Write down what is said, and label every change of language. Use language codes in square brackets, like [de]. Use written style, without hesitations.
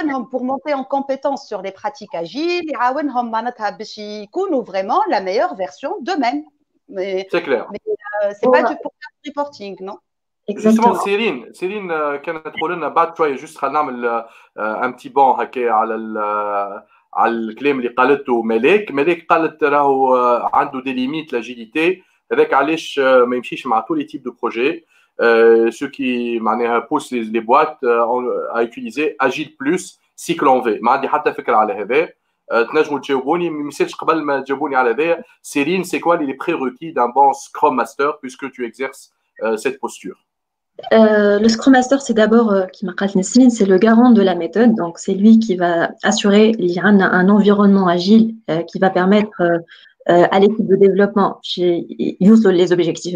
[fr] Pour monter en compétence sur les pratiques agiles, [ar] يكونوا [fr] vraiment la meilleure version d'eux-mêmes. C'est clair. Mais c'est pas du reporting, non? [ar] Justement, Céline كانت تقول لنا بعد شويه juste خلينا نعمل [fr] un petit bond [ar] هكا على الكلام اللي قالته ملاك قالت راهو عنده [fr] des limites l'agilité. [ar] هذاك علاش ما يمشيش مع [fr] tous les types de projets. Ceux qui poussent les boîtes à utiliser Agile Plus cycle en V. [ar] ما عندي حتى فكره على هذا. تنجموا تجاوبوني ما يمثلش قبل ما تجاوبوني على هذا. [fr] Céline, c'est quoi les prérequis d'un bon Scrum Master puisque tu exerces cette posture? Le Scrum Master, c'est d'abord, c'est le garant de la méthode. Donc, c'est lui qui va assurer un environnement agile qui va permettre à l'équipe de développement les objectifs.